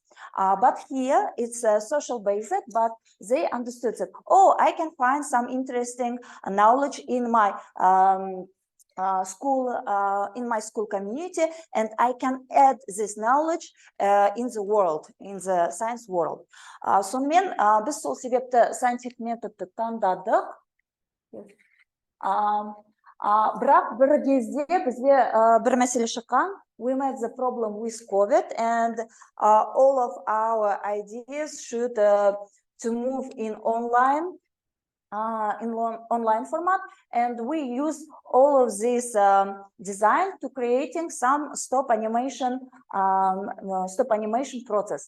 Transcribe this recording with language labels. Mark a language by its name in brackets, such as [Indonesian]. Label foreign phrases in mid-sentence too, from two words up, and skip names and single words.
[English] But here it's social basic, but they understood that, oh, I can find some interesting knowledge in my in my school community, and I can add this knowledge in the world, in the science world. [Kazakh] Сонымен біз сол себепті scientific методты таңдадық. Бірақ бір кезде бізде бір мәселе шыққан, [English] we met the problem with COVID, and all of our ideas should to move in online format, and we use all of this design to creating some stop animation process.